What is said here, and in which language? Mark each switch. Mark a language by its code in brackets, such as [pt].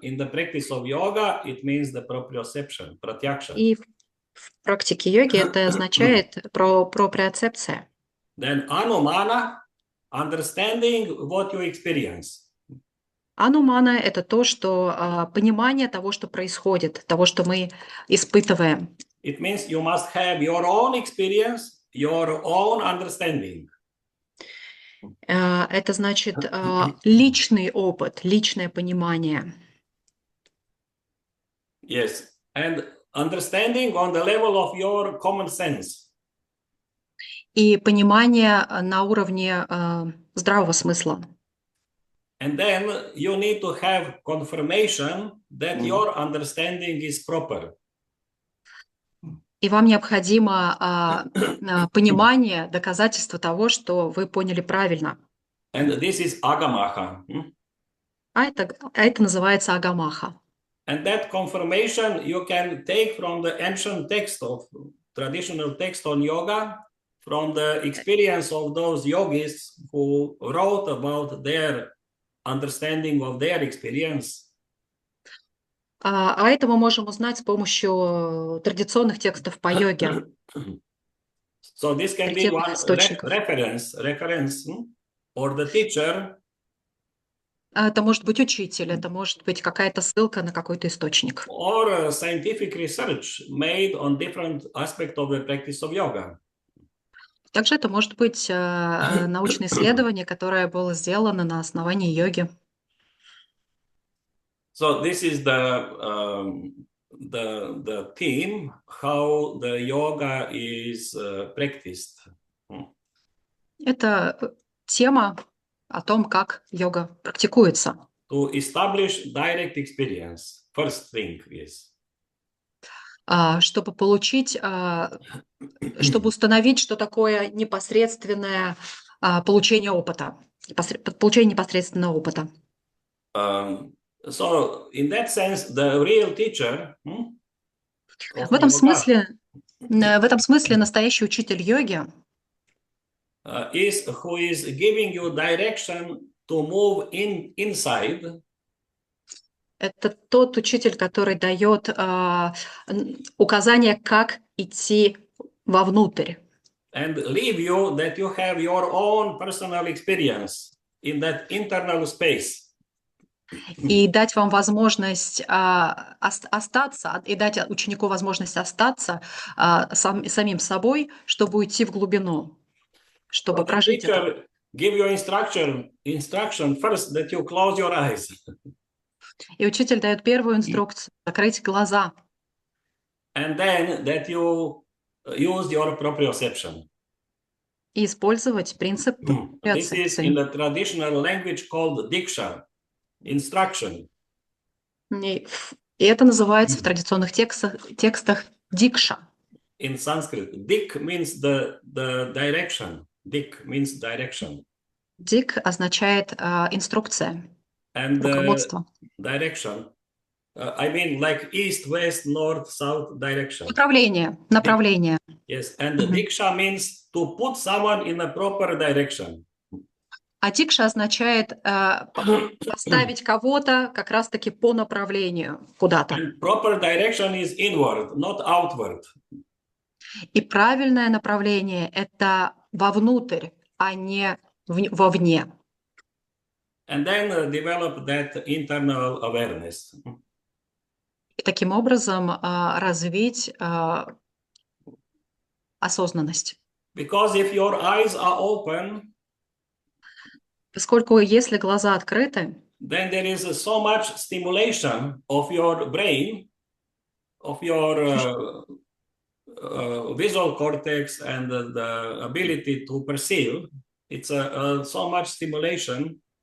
[en] In the practice of yoga, it means the proprioception, pratyaksha. [ru] И в практике йоги это означает проприоцепция. [en] Then anumana, understanding what you experience. [ru] Анумана – это то, что понимание того, что происходит, того, что мы испытываем. [en] It means you must have your own experience, your own understanding. [ru] Это значит личный опыт, личное понимание. [en] Yes, and understanding on the level of your common sense. [ru] И понимание на уровне здравого смысла. [en] And then you need to have confirmation that your understanding is proper. [ru] И вам необходимо понимание, доказательство того, что вы поняли правильно. [en] And this is agamaha. [ru] А это называется агамаха. [en] And that confirmation you can take from the ancient text of traditional text on yoga, from the experience of those yogis who wrote about their understanding of their experience. [ru] А это мы можем узнать с помощью традиционных текстов по йоге, [en] So this can be [ru] авторитетных [en] one [ru] источников. [en] reference, or the teacher. [ru] Это может быть учитель, это может быть какая-то ссылка на какой-то источник. [en] Or scientific research made on different aspects of the practice of yoga. [ru] Также это может быть научное исследование, которое было сделано на основании йоги. [en] So this is the theme how the yoga is practiced. [ru] Это тема о том, как йога практикуется. [en] To establish direct experience, first thing is. [ru] Чтобы получить, чтобы установить, что такое непосредственное получение опыта, получение непосредственного опыта. [en] So in that sense, the real teacher of [ru] В этом смысле настоящий учитель йоги [en] is who is giving you direction to move inside. [ru] это тот учитель, который дает указания, как идти вовнутрь. [en] And leave you that you have your own personal experience in that internal space. [ru] И дать вам возможность остаться, и дать ученику возможность остаться самим собой, чтобы уйти в глубину, чтобы [en] So the [ru] прожить это. [en] teacher give you instruction first that you close your eyes. [ru] И учитель дает первую инструкцию – закрыть глаза. [en] And then that you use your proprioception. [ru] И использовать принцип [en] This is in the traditional language called diksha, instruction. [ru] И это называется в традиционных текстах дикша. [en] In Sanskrit, dik means the direction. Dik means direction. [ru] Дик означает инструкция, [en] And [ru] руководство. [en] Direction, I mean like east, west, north, south direction. [ru] Направление. [en] Yes, and the diksha means to put someone in a proper direction. [ru] А дикша означает поставить кого-то как раз-таки по направлению куда-то. [en] And proper direction is inward, not outward. [ru] И правильное направление – это вовнутрь, а не вовне. [en] And then develop that internal awareness. [ru] И таким образом развить осознанность. [en] Because if your eyes are open, [ru] Поскольку если глаза открыты, [en] then there is so much stimulation of your brain, of your visual cortex and the ability to perceive. It's so much stimulation.